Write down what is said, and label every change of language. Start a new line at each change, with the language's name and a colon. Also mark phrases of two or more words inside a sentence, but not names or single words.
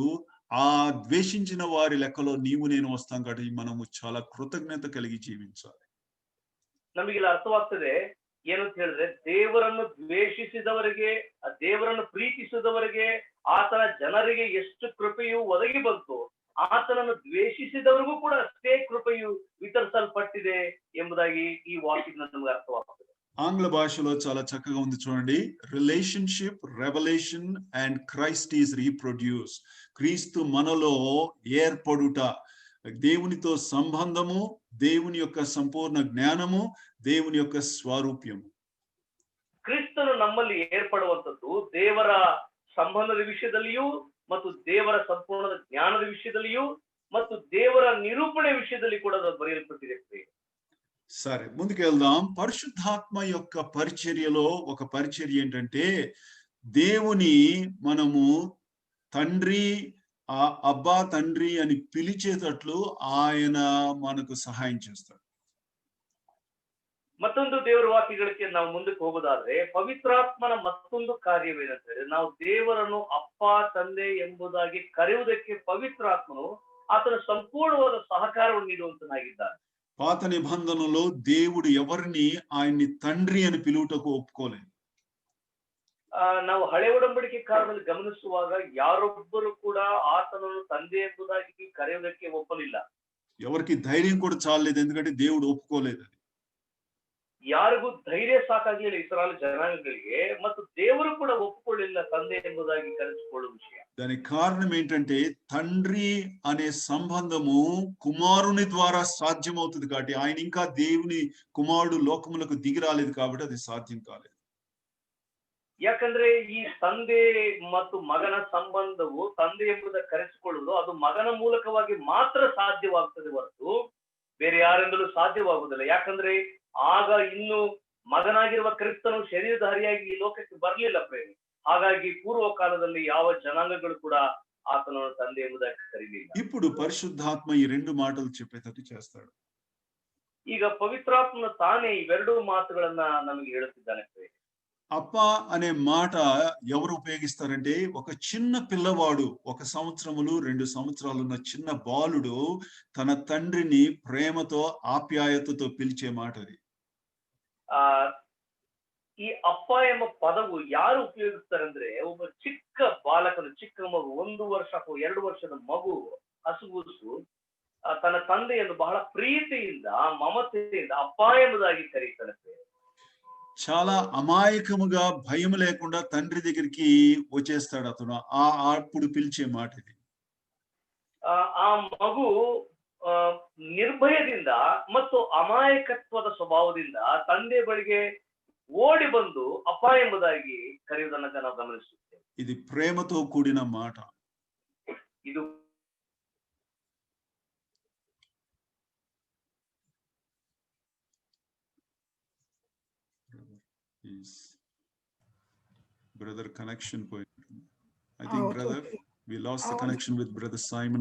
Telugu: ఆ ద్వేషించిన వారి లెక్కలో నీవు నేను వస్తాం కాబట్టి మనము చాలా కృతజ్ఞత కలిగి జీవించాలి.
Kannada: ನಮಗಿಲ್ಲ ಅರ್ಥವಾಗ್ತದೆ ಏನಂತ ಹೇಳಿದ್ರೆ, ದೇವರನ್ನು ದ್ವೇಷಿಸಿದವರಿಗೆ, ದೇವರನ್ನು ಪ್ರೀತಿಸಿದವರಿಗೆ, ಆತನ ಜನರಿಗೆ ಎಷ್ಟು ಕೃಪೆಯು ಒದಗಿ ಬಂತು, ಆತನನ್ನು ದ್ವೇಷಿಸಿದವರಿಗೂ ಕೂಡ ಅಷ್ಟೇ ಕೃಪೆಯು ವಿತರಿಸಲ್ಪಟ್ಟಿದೆ ಎಂಬುದಾಗಿ ಈ ವಾಕ್ಯದಿಂದ ನಮಗೆ ಅರ್ಥವಾಗ್ತದೆ.
Telugu: ఆంగ్ల భాషలో చాలా చక్కగా ఉంది చూడండి.
English: Relationship, revolution and Christ is reproduce.
Telugu: క్రీస్తు మనలో ఏర్పడుట, దేవునితో సంబంధము, దేవుని యొక్క సంపూర్ణ జ్ఞానము, దేవుని యొక్క స్వరూప్యము.
Kannada: ಕ್ರಿಸ್ತನು ನಮ್ಮಲ್ಲಿ ಏರ್ಪಡುವಂತದ್ದು, ದೇವರ ಸಂಬಂಧದ ವಿಷಯದಲ್ಲಿಯೂ ಮತ್ತು ದೇವರ ಸಂಪೂರ್ಣ ಜ್ಞಾನದ ವಿಷಯದಲ್ಲಿಯೂ ಮತ್ತು ದೇವರ ನಿರೂಪಣೆ విషయದಲ್ಲಿ కూడా ಅದು ಬರೆಯಲ್ಪಟ್ಟಿದೆ.
Telugu: సరే, ముందుకు వెళ్దాం. పరిశుద్ధాత్మ యొక్క పరిచర్యలో ఒక పరిచర్య ఏంటంటే దేవుని మనము తండ్రి అబ్బా తండ్రి అని పిలిచేటట్లు ఆయన మనకు సహాయం చేస్తాడు.
Kannada: ಮತ್ತೊಂದು ದೇವರ ವಾಕ್ಯಗಳಿಗೆ ನಾವು ಮುಂದಕ್ಕೆ ಹೋಗೋದಾದ್ರೆ ಪವಿತ್ರಾತ್ಮನ ಮತ್ತೊಂದು ಕಾರ್ಯವೇನಂತಂದ್ರೆ ನಾವು ದೇವರನ್ನು ಅಪ್ಪ ತಂದೆ ಎಂಬುದಾಗಿ ಕರೆಯುವುದಕ್ಕೆ ಪವಿತ್ರಾತ್ಮನು ಆತನ ಸಂಪೂರ್ಣವಾದ ಸಹಕಾರವನ್ನು ನೀಡುವಂತನಾಗಿದ್ದಾನೆ.
Telugu: పాత నిబంధనలో దేవుడు ఎవరిని ఆయన్ని తండ్రి అని పిలువటకు ఒప్పుకోలేదు.
Kannada: ನಾವು ಹಳೆ ಒಡಂಬಡಿಕೆ ಕಾಲದಲ್ಲಿ ಗಮನಿಸುವಾಗ ಯಾರೊಬ್ಬರು ಕೂಡ ಆತನನ್ನು ತಂದೆ ಎಂಬುದಾಗಿ ಕರೆಯುವುದಕ್ಕೆ ಒಪ್ಪಲಿಲ್ಲ.
Telugu: ఎవరికి ధైర్యం కూడా చాలలేదు, ఎందుకంటే దేవుడు ఒప్పుకోలేదు.
Kannada: ಯಾರಿಗೂ ಧೈರ್ಯ ಸಾಕಾಗಿಲ್ಲ ಇಸ್ರಾಯೇಲ್ ಜನಾಂಗಗಳಿಗೆ, ಮತ್ತು ದೇವರು ಕೂಡ ಒಪ್ಪಿಕೊಳ್ಳಿಲ್ಲ ತಂದೆ ಎಂಬುದಾಗಿ ಕರೆಸಿಕೊಳ್ಳುವ ವಿಷಯ.
Telugu: దానికి కారణం ఏంటంటే తండ్రి అనే సంబంధము కుమారుని ద్వారా సాధ్యమవుతుంది కాబట్టి, ఆయన ఇంకా దేవుని కుమారుడు లోకములకు దిగి రాలేదు కాబట్టి అది సాధ్యం కాలేదు.
Kannada: ಯಾಕಂದ್ರೆ ಈ ತಂದೆ ಮತ್ತು ಮಗನ ಸಂಬಂಧವು ತಂದೆ ಎಂಬುದನ್ನು ಕರೆಸಿಕೊಳ್ಳುವುದು ಅದು ಮಗನ ಮೂಲಕವಾಗಿ ಮಾತ್ರ ಸಾಧ್ಯವಾಗ್ತದೆ ಹೊರತು ಬೇರೆ ಯಾರಿಂದಲೂ ಸಾಧ್ಯವಾಗುವುದಿಲ್ಲ. ಯಾಕಂದ್ರೆ ಆಗ ಇನ್ನು ಮಗನಾಗಿರುವ ಕ್ರಿಸ್ತನು ಶರೀರಧಾರಿಯಾಗಿ ಈ ಲೋಕಕ್ಕೆ ಬರಲಿಲ್ಲ ಪ್ರೇಮಿ. ಹಾಗಾಗಿ ಪೂರ್ವ ಕಾಲದಲ್ಲಿ ಯಾವ ಜನಾಂಗಗಳು ಕೂಡ ಆತನನ್ನು ತಂದೆ ಎಂಬುದಾಗಿ ಕರೀಲಿಲ್ಲ.
Telugu: ఇప్పుడు పరిశుద్ధాత్మ ఈ రెండు మాటలు చెప్పేటట్టు చేస్తాడు.
Kannada: ಈಗ ಪವಿತ್ರಾತ್ಮನ ತಾನೇ ಇವೆರಡೂ ಮಾತುಗಳನ್ನ ನಮಗೆ ಹೇಳುತ್ತಿದ್ದಾನೆ.
Telugu: అప్ప అనే మాట ఎవరు ఉపయోగిస్తారంటే ఒక చిన్న పిల్లవాడు, 1 సంవత్సరములు 2 సంవత్సరాలు ఉన్న చిన్న బాలుడు తన తండ్రిని ప్రేమతో ఆప్యాయతతో పిలిచే మాట అది.
Kannada: ಈ ಅಪ್ಪ ಎಂಬ ಪದವು ಯಾರು ಉಪಯೋಗಿಸ್ತಾರಂದ್ರೆ ಒಬ್ಬ ಚಿಕ್ಕ ಬಾಲಕನು, ಚಿಕ್ಕ ಮಗು, 1 ವರ್ಷ ಅಥವಾ 2 ವರ್ಷದ ಮಗು ಹಸುಗೂಸು ತನ್ನ ತಂದೆಯನ್ನು ಬಹಳ ಪ್ರೀತಿಯಿಂದ ಮಮತೆಯಿಂದ ಅಪ್ಪ ಎಂಬುದಾಗಿ ಕರೀತಾನೆ.
Telugu: చాలా అమాయకముగా భయం లేకుండా తండ్రి దగ్గరికి వచ్చేస్తాడు అతను. అప్పుడు పిలిచే మాట ఇది.
Kannada: ಆ ಮಗು ನಿರ್ಭಯದಿಂದ ಮತ್ತು ಅಮಾಯಕತ್ವದ ಸ್ವಭಾವದಿಂದ ತಂದೆ ಬಳಿಗೆ ಓಡಿ ಬಂದು ಅಪ್ಪ ಎಂಬುದಾಗಿ ಕರೆಯುವುದನ್ನು ನಾವು ಗಮನಿಸುತ್ತೇವೆ.
Telugu: ఇది ప్రేమతో కూడిన మాట.
Kannada: ಇದು
English: brother connection point. I think brother okay. We lost the connection with brother Simon.